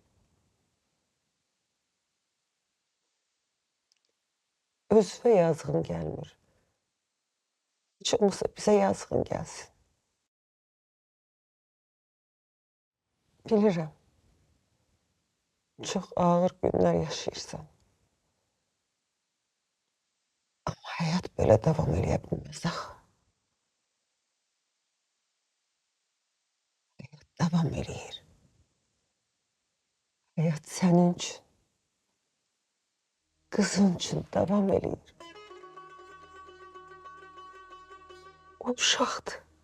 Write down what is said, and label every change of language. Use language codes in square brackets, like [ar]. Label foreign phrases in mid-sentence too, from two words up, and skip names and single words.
[az] Özünə yazığın gəlmir. Heç olmasa bizə yazığın gəlsin. Bilirəm. Çox ağır günlər yaşayırsan. [tr] Ama hayat böyle devam [az] eləyə bilməz axı. Hayat devam eləyir. Hayat sənin üçün, kızın üçün devam eləyir. O uşaqdır.